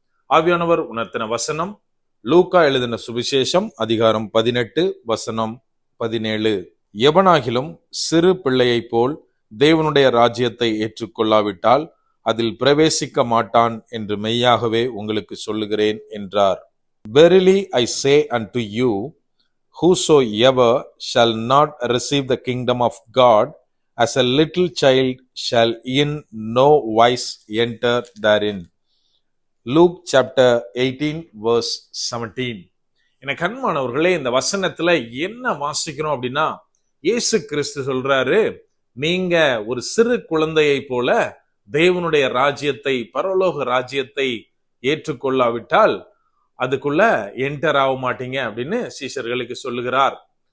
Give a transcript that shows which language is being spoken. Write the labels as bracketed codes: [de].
[ta] ஆவியானவர் உணர்த்தின வசனம் லூக்கா எழுதின சுவிசேஷம் அதிகாரம் 18 வசனம் 17. எவனாகிலும் சிறு பிள்ளையை போல் தேவனுடைய ராஜ்யத்தை ஏற்றுக்கொள்ளாவிட்டால் அதில் பிரவேசிக்க மாட்டான் என்று மெய்யாகவே உங்களுக்கு சொல்லுகிறேன் என்றார். [en] Verily I say unto you, whosoever shall not receive the kingdom of God as a little child shall in no wise enter therein. Luke chapter 18 verse 17. [ta] என கண்மானவர்களே, இந்த வசனத்துல என்ன வாசிக்கிறோம் அப்படின்னா, இயேசு கிறிஸ்து சொல்றாரு, நீங்க ஒரு சிறு குழந்தையை போல தேவனுடைய ராஜ்யத்தை, பரலோக ராஜ்யத்தை ஏற்றுக்கொள்ளாவிட்டால் அதுக்குள்ள என்டர் ஆக மாட்டீங்க அப்படின்னு சீஷர்களுக்கு சொல்லுகிறார்.